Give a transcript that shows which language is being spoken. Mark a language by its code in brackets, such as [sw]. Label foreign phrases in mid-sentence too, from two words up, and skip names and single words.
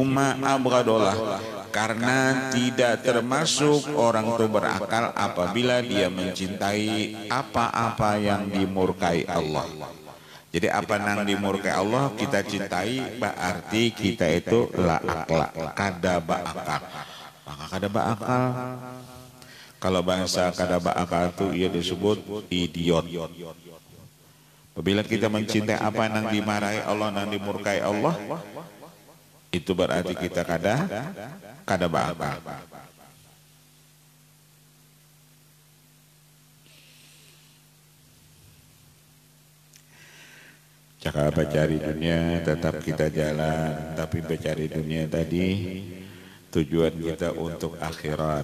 [ar] ما أبغض الله, [id] karena tidak termasuk orang itu berakal apabila dia mencintai apa-apa yang dimurkai Allah. Jadi apa yang dimurkai Allah kita cintai, berarti kita itu [ar] لا عقل, [bjn] kada ba'akal. Maka kada ba'akal. Kalau bangsa kada ba'akal itu ia disebut idiot. [id] Apabila kita mencintai apa yang dimarahi Allah, yang dimurkai Allah, itu berarti kita [bjn] kada ba'akal. [id] Cakap cari dunia tetap kita jalan, tapi mencari dunia tadi tujuan kita untuk akhirat.